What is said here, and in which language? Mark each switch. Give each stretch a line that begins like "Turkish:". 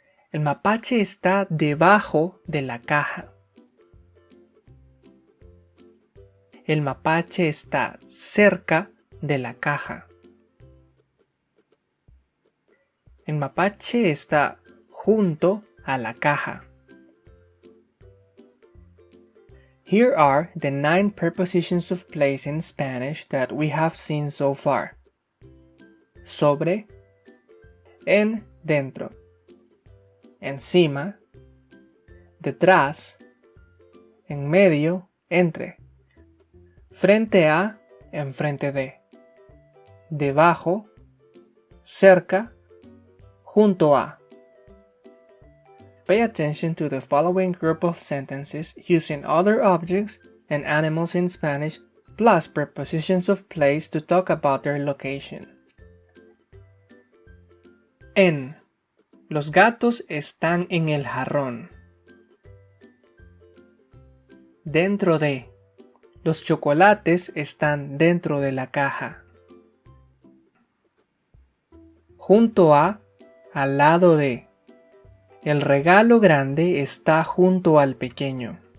Spanish: El mapache está debajo de la caja. El mapache está cerca de la caja. El mapache está junto a la caja.
English: Here are the 9 prepositions of place in Spanish that we have seen so far.
Spanish: Sobre. En, dentro. Encima. Detrás. En medio, entre. Frente a, enfrente de. Debajo. Cerca. Junto a.
English: Pay attention to the following group of sentences using other objects and animals in Spanish, plus prepositions of place to talk about their location.
Spanish: En. Los gatos están en el jarrón. Dentro de. Los chocolates están dentro de la caja. Junto a. Al lado de. El regalo grande está junto al pequeño.